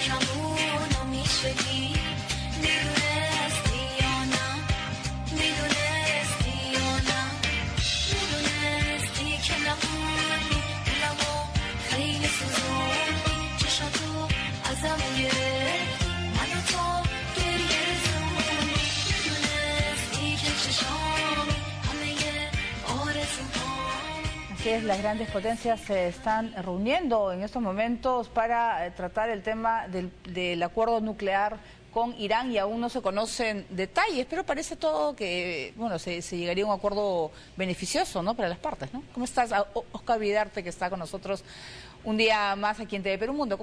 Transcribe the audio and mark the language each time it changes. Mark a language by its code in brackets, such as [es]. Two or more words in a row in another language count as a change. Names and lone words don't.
[fa] کمونو میشه دید میدونستی یا نه میدونستی یا نه میدونستی که نمونی دلمو خیلی سوزوندی چشماتو ازم گرفتی منو تو گریه رسوندی میدونستی که چشامی همه آرزوهامی. [es] Así es, las grandes potencias se están reuniendo en estos momentos para tratar el tema del acuerdo nuclear con Irán y aún no se conocen detalles, pero parece todo que bueno se llegaría a un acuerdo beneficioso, ¿no?, para las partes, ¿no? ¿Cómo estás, Oscar Vidarte, que está con nosotros un día más aquí en TV Perú Mundo?